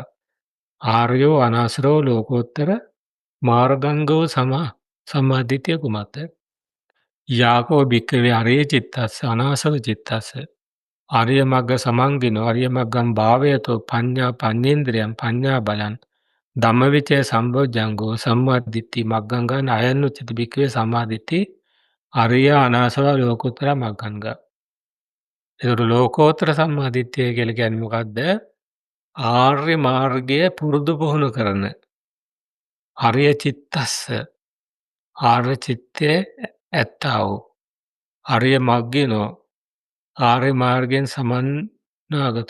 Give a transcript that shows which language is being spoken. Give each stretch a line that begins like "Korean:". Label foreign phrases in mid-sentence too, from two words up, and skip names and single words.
Sinhala: ආර්යෝ අනාසරෝ ලෝකෝත්තර මාර්ගංගෝ සම්මාදිට්ඨිය කුමක්ද?
Pali: යාකෝ භික්ඛවේ අරිය චිත්තස්ස අනාසව චිත්තස්ස ආර්ය මග්ග සමන්ගිනෝ ආර්ය මග්ගම් භාවයතෝ පඤ්ඤා පඤ්ඤේන්ද්‍රයන් පඤ්ඤා බලං ධම්මවිචය සම්බොජ්ජංගෝ සම්මාදිට්ඨි මග්ගංගං අයනුච්චති භික්ඛවේ සම්මාදිට්ඨි අරිය අනාසව ලෝකෝත්තර මග්ගංගා.
Sinhala: ඒකට ලෝකෝත්තර සම්මාදිට්ඨිය කියලා කියන්නේ මොකද්ද? ආර්ය මාර්ගය පුරුදු පුහුණු කරන
Pali: ආර්ය චිත්තස්ස
Sinhala: ආර්ය චිත්තේ ඇත්තා වූ ආර්ය මග්ගිනෝ ආර්ය මාර්ගයෙන් සමන්නාගත